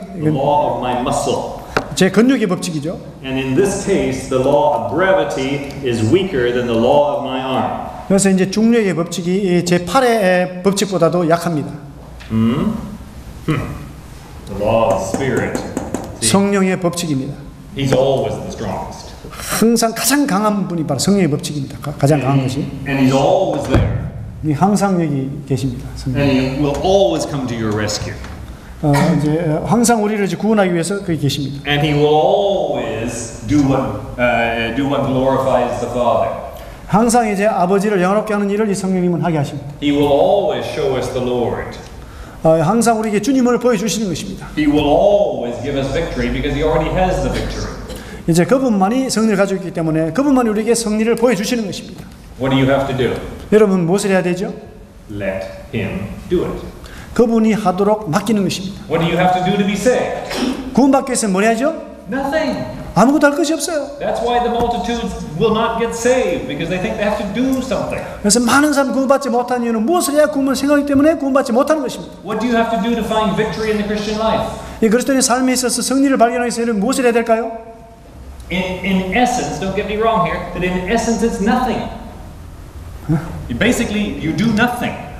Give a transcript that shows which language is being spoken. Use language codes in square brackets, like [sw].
[en] The [ko] 이건 [en] law of my muscle. [ko] 제 근육의 법칙이죠. [en] And in this case, the law of gravity is weaker than the law of my arm. [ko] 그래서 이제 중력의 법칙이 제 팔의 법칙보다도 약합니다. [en] The law of spirit. See, [ko] 성령의 법칙입니다. [en] he's always the strongest. [ko] 항상 가장 강한 분이 바로 성령의 법칙입니다. 가장 강한 것이. [en] And he's always there. [ko] 항상 여기 계십니다. 성령. [en] And he will always come to your rescue. [ko] 이제 항상 우리를 이제 구원하기 위해서 거기 계십니다. [en] And he will always do what glorifies the Father. [ko] 항상 이제 아버지를 영화롭게 하는 일을 이 성령님은 하게 하십니다. [en] He will always show us the Lord. [ko] 항상 우리에게 주님을 보여주시는 것입니다. [en] He will always give us victory because he already has the victory. [ko] 이제 그분만이 승리를 가지고 있기 때문에 그분만이 우리에게 승리를 보여주시는 것입니다. [en] What do you have to do? [ko] 여러분 무엇을 해야 되죠? [en] Let him do it. [ko] 그분이 하도록 맡기는 것입니다. [en] What do you have to do to be saved? [ko] 구원받기 위해서 뭘 해야죠? [en] Nothing. [ko] 아무것도 할 것이 없어요. [en] That's why the multitudes will not get saved because they think they have to do something. [ko] 그래서 많은 사람 구원받지 못한 이유는 무엇을 해야 구원을 생각하기 때문에 구원받지 못하는 것입니다. [en] What do you have to do to find victory in the Christian life? [ko] 이 그리스도인의 삶에 있어서 승리를 발견하기 위해서 여러분 무엇을 해야 될까요? [en] In essence, don't get me wrong here, but in essence it's nothing. Basically, you do nothing.